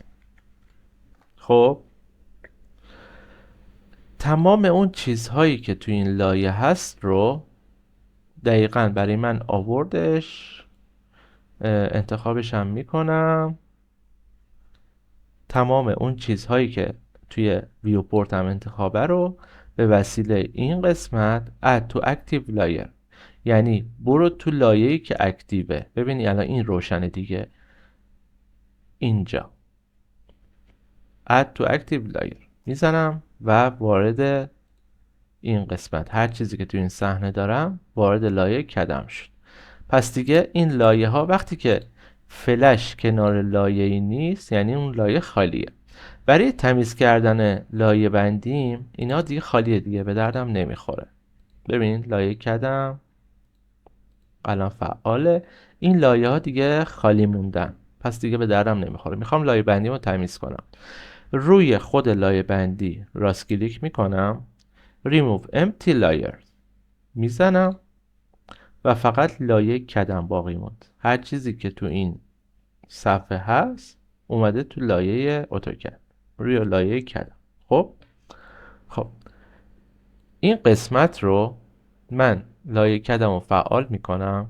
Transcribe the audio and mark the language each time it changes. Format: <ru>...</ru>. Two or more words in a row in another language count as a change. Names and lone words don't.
<fa>خب تمام اون چیزهایی که تو این لایه هست رو دقیقاً برای من آوردش، انتخابش هم میکنم. تمام اون چیزهایی که توی ویوپورت هم انتخابه رو به وسیله این قسمت</fa> <en>add to active layer،</en> <fa>یعنی برو تو لایه‌ای که اکتیوه. ببینی الان این روشنه دیگه، اینجا</fa> <en>add to active layer</en> <fa>میزنم و وارد این قسمت، هر چیزی که تو این صحنه دارم وارد لایه کدم شد. پس دیگه این لایه ها وقتی که فلش کنار لایه‌ای نیست یعنی اون لایه خالیه. برای تمیز کردن لایه بندیم اینا دیگه خالیه، دیگه به دردم نمیخوره. ببین لایه کدم الان فعاله، این لایه ها دیگه خالی موندن، پس دیگه به دردم نمیخوره. میخوام لایه بندی رو تمیز کنم، روی خود لایه بندی راست کلیک میکنم،</fa> <en>remove empty layer</en> <fa>میزنم و فقط لایه کدم باقی موند. هر چیزی که تو این صفحه هست اومده تو لایه اتوکد، روی لایه کدم. خب این قسمت رو من لایه کدم رو فعال میکنم.</fa>